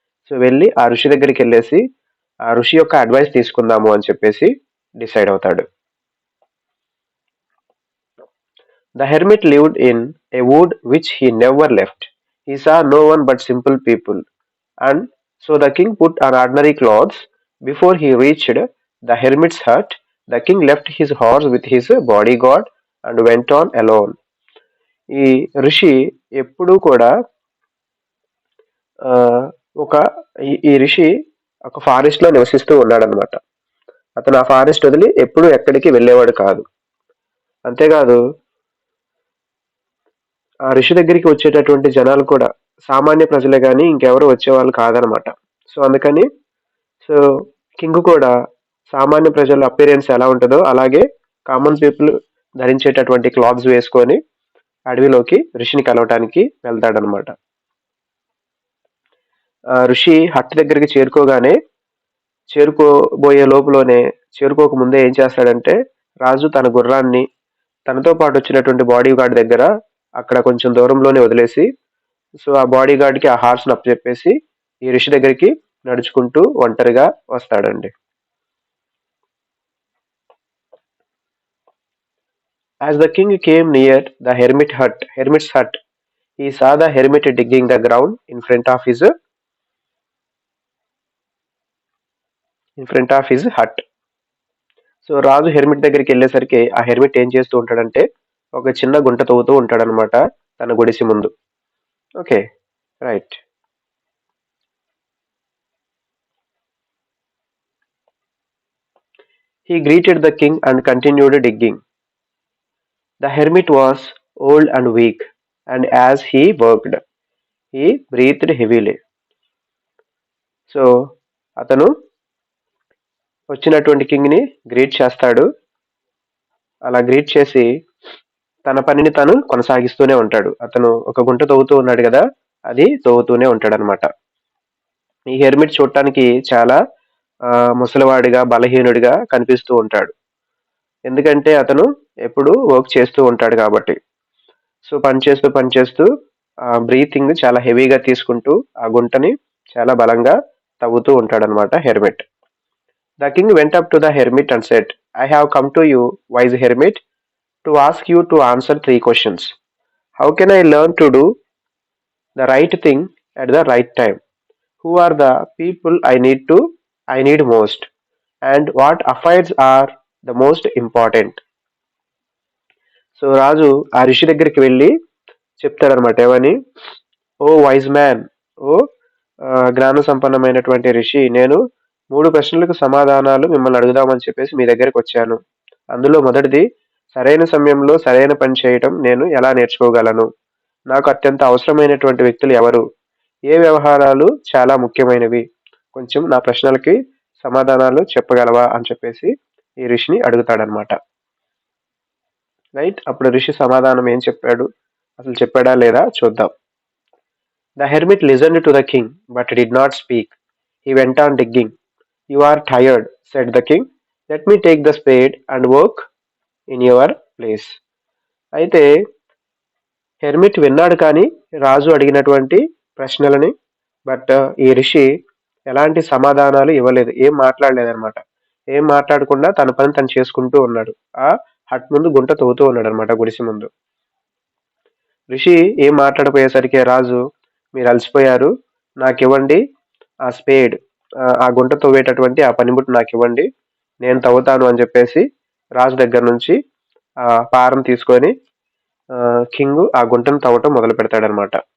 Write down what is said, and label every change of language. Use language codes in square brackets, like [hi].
[te] So వెళ్ళి ఆ ఋషి దగ్గరికి వెళ్ళేసి ఆ ఋషి యొక్క అడ్వైస్ తీసుకుందాము అని చెప్పేసి డిసైడ్ అవుతాడు. [en] The hermit lived in a wood which he never left. He saw no one but simple people, and so the king put on ordinary clothes. Before he reached the hermit's hut, the king left his horse with his bodyguard and went on alone. [te] ఈ ఋషి ఎప్పుడూ కూడా ఒక ఈ ఋషి ఒక forest లో నివసిస్తూ ఉన్నాడనమాట. అతను ఆ ఫారెస్ట్ వదిలి ఎప్పుడు ఎక్కడికి వెళ్ళేవాడు కాదు. అంతేకాదు, ఆ ఋషి దగ్గరికి వచ్చేటటువంటి జనాలు కూడా సామాన్య ప్రజలే కానీ ఇంకెవరు వచ్చేవాళ్ళు కాదనమాట. సో అందుకని సో కింగ్ కూడా సామాన్య ప్రజల అపీరెన్స్ ఎలా ఉంటుందో అలాగే కామన్ పీపుల్ ధరించేటటువంటి క్లాత్స్ వేసుకొని అడవిలోకి ఋషిని కలవటానికి వెళ్తాడనమాట. ఋషి హట్ దగ్గరికి చేరుకోబోయే లోపులోనే, చేరుకోక ముందే ఏం చేస్తాడంటే, రాజు తన గుర్రాన్ని తనతో పాటు వచ్చినటువంటి బాడీ గార్డ్ దగ్గర అక్కడ కొంచెం దూరంలోనే వదిలేసి, సో ఆ బాడీ గార్డ్కి ఆ హార్స్ని అప్పచెప్పేసి ఈ ఋషి దగ్గరికి నడుచుకుంటూ ఒంటరిగా వస్తాడండి. As the king came near the hermit's hut, he saw the hermit digging the ground in front of his hut. So Raju hermit దగ్గరికి వెళ్ళేసరికి ఆ హెర్మిట్ ఏం చేస్తూ ఉంటాడంటే ఒక చిన్న గుంట తవ్వుతూ ఉంటాడనమాట తన గుడిసి ముందు. [en] Okay, right. He greeted the king and continued digging. The hermit was old and weak, and as he worked, he breathed heavily. [te] So అతను వచ్చినటువంటి కింగ్ ని గ్రీట్ చేస్తాడు. అలా గ్రీట్ చేసి తన పనిని తను కొనసాగిస్తూనే ఉంటాడు. అతను ఒక గుంట తవ్వుతూ ఉన్నాడు కదా, అది తవ్వుతూనే ఉంటాడనమాట. ఈ హెర్మిట్ చూడటానికి చాలా ముసలివాడిగా, బలహీనుడిగా కనిపిస్తూ ఉంటాడు. ఎందుకంటే అతను ఎప్పుడూ వర్క్ చేస్తూ ఉంటాడు కాబట్టి. సో, పని చేస్తూ బ్రీతింగ్ చాలా హెవీగా తీసుకుంటూ ఆ గుంటని చాలా బలంగా తవ్వుతూ ఉంటాడనమాట hermit. [en] The king went up to the hermit and said, "I have come to you, wise hermit, to ask you to answer 3 questions. How can I learn to do the right thing at the right time? Who are the people I need most? And what affairs are the most important?" [te] So రాజు ఆ ఋషి దగ్గరికి వెళ్ళి చెప్తాడనమాట. ఏమని? ఓ wise man, ఓ జ్ఞాన సంపన్నమైనటువంటి ఋషి, నేను 3 ప్రశ్నలకు సమాధానాలు మిమ్మల్ని అడుగుదామని చెప్పేసి మీ దగ్గరికి వచ్చాను. అందులో మొదటిది, సరైన సమయంలో సరైన పని చేయటం నేను ఎలా నేర్చుకోగలను? నాకు అత్యంత అవసరమైనటువంటి వ్యక్తులు ఎవరు? ఏ వ్యవహారాలు చాలా ముఖ్యమైనవి? కొంచెం నా ప్రశ్నలకి సమాధానాలు చెప్పగలవా అని చెప్పేసి ఈ ఋషిని అడుగుతాడనమాట. రైట్. అప్పుడు ఋషి సమాధానం ఏం చెప్పాడు, అసలు చెప్పాడా లేదా చూద్దాం. [en] The hermit listened to the king but did not speak. He went on digging. "You are tired," said the king. "Let me take the spade and work in your place." [te] అయితే హెర్మిట్ విన్నాడు కానీ రాజు అడిగినటువంటి ప్రశ్నలని. But ఈ ఋషి ఎలాంటి సమాధానాలు ఇవ్వలేదు. ఏం మాట్లాడలేదనమాట. ఏం మాట్లాడకుండా తన పని తను చేసుకుంటూ ఉన్నాడు. ఆ హట్ ముందు గుంట తవ్వుతూ ఉన్నాడనమాట, గుడిసె ముందు. ఋషి ఏం మాట్లాడపోయేసరికి రాజు, "మీరు అలసిపోయారు, నాకివ్వండి ఆ స్పేడ్, ఆ గుంట తవ్వేటటువంటి ఆ పనిముట్టు నాకివ్వండి, నేను తవ్వుతాను" అని చెప్పేసి రాజు దగ్గర నుంచి ఆ పారం తీసుకొని కింగ్ ఆ గుంటను తవ్వటం మొదలు పెడతాడనమాట.